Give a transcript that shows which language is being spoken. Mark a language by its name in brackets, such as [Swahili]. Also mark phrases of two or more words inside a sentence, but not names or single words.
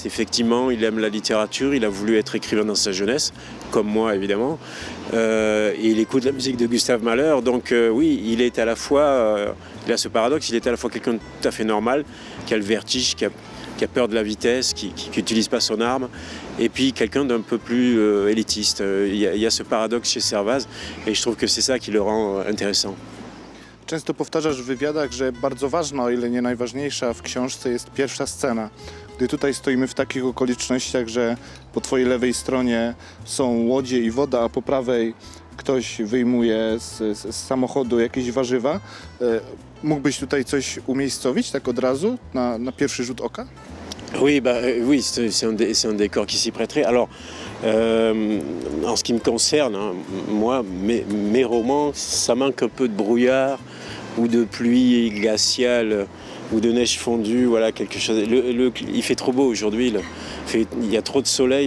[French] Effectivement, il aime la littérature, il a voulu être écrivain dans sa jeunesse, comme moi évidemment, et il écoute la musique de Gustave Mahler, donc oui, il est à la fois, il a ce paradoxe, il est à la fois quelqu'un de tout à fait normal, qui a le vertige, qui a qui a peur de la vitesse, qui n'utilise pas son arme, et puis quelqu'un d'un peu plus élitiste. Il y a ce paradoxe chez Servaz, et je trouve que c'est ça qui le rend intéressant. [Polish] Często powtarzasz w wywiadach, że bardzo ważna, o ile nie najważniejsza w książce jest pierwsza scena. Gdy tutaj stoimy w takich okolicznościach, że po twojej lewej stronie są łodzie i woda, a po prawej ktoś wyjmuje z samochodu jakieś warzywa, mógłbyś tutaj coś umiejscowić tak od razu, na pierwszy rzut oka? [French] Oui, oui, c'est un décor qui s'y prêterait. Alors, en ce qui me concerne, hein, moi, mes romans, ça manque un peu de brouillard ou de pluie glaciale ou de neige fondue, voilà, quelque chose. Il fait trop beau aujourd'hui, il y a trop de soleil.